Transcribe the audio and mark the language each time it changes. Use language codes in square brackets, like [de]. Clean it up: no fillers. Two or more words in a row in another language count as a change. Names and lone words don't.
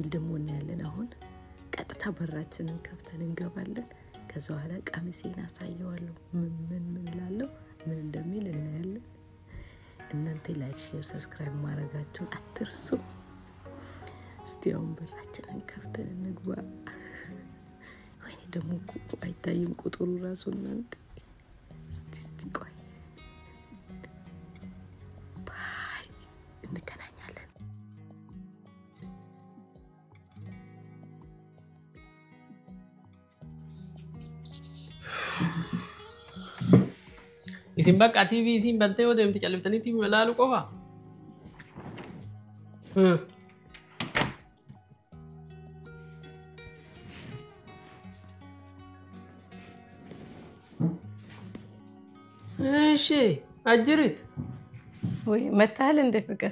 [am] ደሞ እናያለን አሁን ቀጥታ በራችንን ከፍተን እንገባለን ከዛ በኋላ ቀሚሴን አሳየዋለሁ ምን ላለው ምን እንደሚል እናያለን እናንተ ላይክ ሼር ሰብስክራይብ ማድረጋችሁን አትርሱ እስቲ አሁን በራችንን ከፍተን እንግባ ወይኔ ደሞ አይታይም ቁጥሩ ራሱ እናንተ እስቲ ቆይ ባይ እንገናኛለን [om] isin bakka TV isin bantee yoo deemte calliftanii TV ilaalu qofa [am] እሺ አጅሪት ወይ መታል እንደ ፍቅር